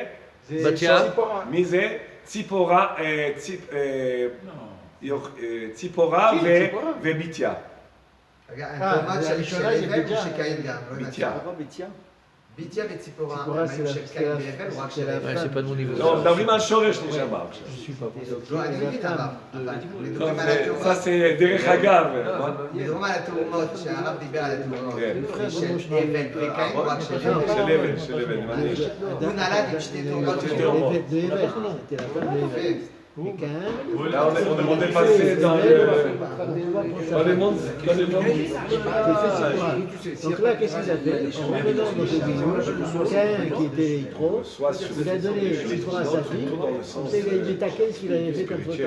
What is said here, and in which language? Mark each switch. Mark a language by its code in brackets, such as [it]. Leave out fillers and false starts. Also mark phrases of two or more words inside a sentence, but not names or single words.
[he] בתיה? מי זה? ציפורה ובתיה. רגע, התאומות של הבל הוא שקין גם, לא הבנתי. בתיה. ביתיה וציפורה, הם היו של קין והבל, הוא רק של הבל. [fr] c'est pas de mon niveau. [he] לא, מדברים על שורש נשמה. לא, אני מבין הרב, אבל מדברים על התאומות. זה זה דרך אגב. מדברים על התאומות, שהרב דיבר על התאומות. כן. של הבל וקין, הוא רק של הבל. של הבל, מעניין. הוא נולד עם שתי תאומות של תאומות. [fr] Là, on est passé dans le monde. Donc là, qu'est-ce qu'il a fait? En revenant dans ce village, Caïn, qui était Yitro, il a donné Tzipora à sa fille, on sait les taquets qu'il avait fait comme photo.